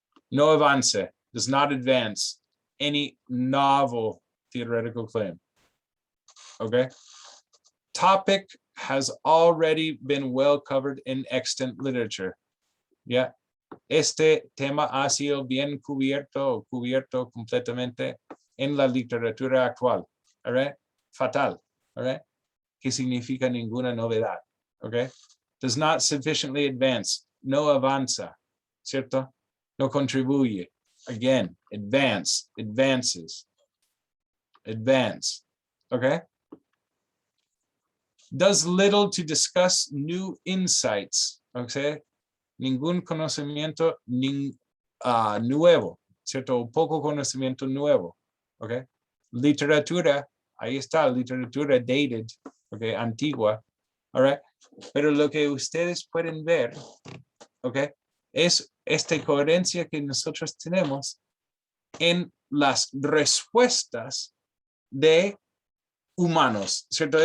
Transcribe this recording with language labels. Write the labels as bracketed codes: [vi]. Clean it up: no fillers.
[es] No avance, [en] does not advance any novel theoretical claim, okay. Topic has already been well covered in extant literature. Yeah. [es] Este tema ha sido bien cubierto completamente en la literatura actual. [en] All right? Fatal. All right? [es] ¿Qué significa ninguna novedad? [en] Okay? Does not sufficiently advance. [es] No avanza. ¿cierto? No contribuye. [en] Again, advance, advances, advance, okay? Does little to discuss new insights, okay? [es] Ningún conocimiento nuevo, ¿cierto? O poco conocimiento nuevo, okay? Literatura, ahí está, literatura dated, okay, antigua, all right? Pero lo que ustedes pueden ver, okay, es esta coherencia que nosotros tenemos en las respuestas de humanos, ¿cierto?